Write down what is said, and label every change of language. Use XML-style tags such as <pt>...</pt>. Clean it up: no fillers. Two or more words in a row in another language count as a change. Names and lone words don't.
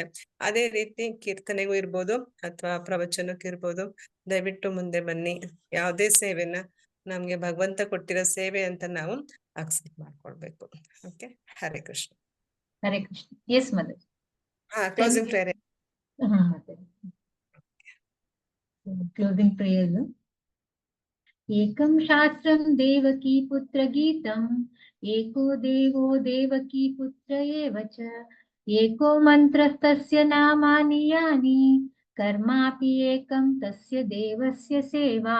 <kn>ಅದೇ ರೀತಿ ಕೀರ್ತನೆಗೂ ಇರ್ಬೋದು ಅಥವಾ ಪ್ರವಚನಕ್ಕೂ ಇರ್ಬೋದು, ದಯವಿಟ್ಟು ಮುಂದೆ ಬನ್ನಿ. ಯಾವುದೇ ಸೇವೆನ ನಮ್ಗೆ ಭಗವಂತ ಕೊಟ್ಟಿರೋ ಸೇವೆ ಅಂತ ನಾವು ಅಕ್ಸೆಪ್ಟ್ ಮಾಡ್ಕೊಳ್ಬೇಕು. ಓಕೆ, ಹರೇ ಕೃಷ್ಣ. ಹರೇ ಕೃಷ್ಣ. ಎಸ್ ಮಾತಾಜಿ.</kn> <en>Closing prayer. Closing prayer.</en> <sa>ಏಕಂ ಶಾಸ್ತ್ರಂ ದೇವಕೀ ಪುತ್ರ ಗೀತಂ, ಏಕೋ ದೇವೋ ದೇವಕೀ ಪುತ್ರ ಏವ ಚ, ಏಕೋ ಮಂತ್ರಸ್ತಸ್ಯ ನಾಮಾನಿ ಯಾನಿ, ಕರ್ಮಾಪಿ ಏಕಂ ತಸ್ಯ ದೇವಸ್ಯ ಸೇವಾ.</sa>